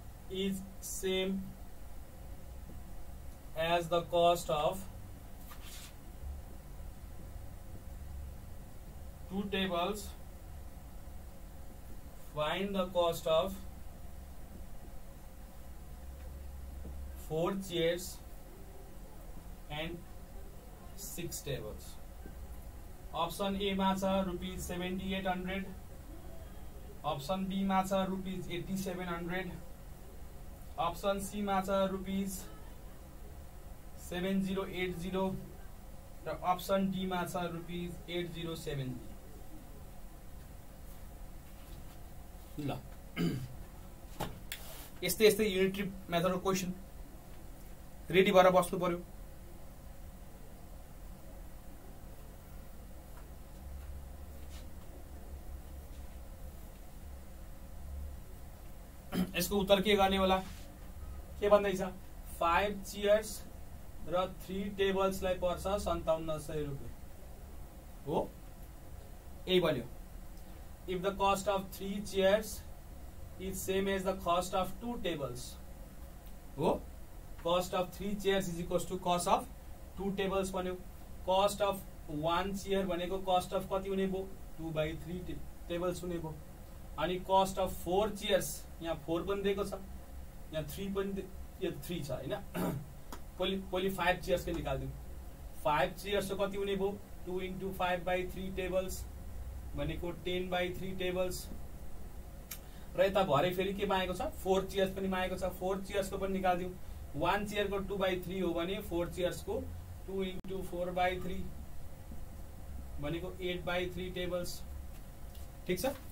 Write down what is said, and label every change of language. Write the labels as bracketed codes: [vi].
[en] is same as the cost of 2 tables, find the cost of 4 chairs and 6 tables. [ne] Option A मा छ rupees 7,800, option be मा छ rupees 8,700, option C मा छ rupees 7,080 र option D मा छ रुपीज 8,070। ल यस्तै यस्तै युनिटरी मेथडको क्वेशन रेडी भएर बस्नु पर्यो। यसको उत्तर के गर्ने होला? के भन्दैछ? [en] 5 chairs र 3 tables [ne] लाई पर्छ 5700 रुपैयाँ हो। यही भन्यो। [en] If the cost of 3 chairs is same as the cost of 2 tables हो। Cost of 3 chairs is equals to cost of 2 tables भन्यो। Cost of 1 chair भनेको cost of [ne] कति हुने भयो? 2/3 tables हुने भयो। अनि [en] cost of 4 chairs [ne] यहाँ 4 पनि दिएको छ, यहाँ 3 पनि, यो 3 छ हैन। पहिले 5 chairs के निकाल्दियौ। 5 chairs को कति हुने भयो? [en] 2 into 5/3 tables भनेको 10/3 tables। [ne] र यता भरे फेरि के मागेको छ? 4 chairs पनि मागेको छ। 4 chairs को पनि निकाल्दियौ। 1 chair को 2/3 हो भने 4 chairs को 2 into 4/3 भनेको 8/3 tables। ठीक छ।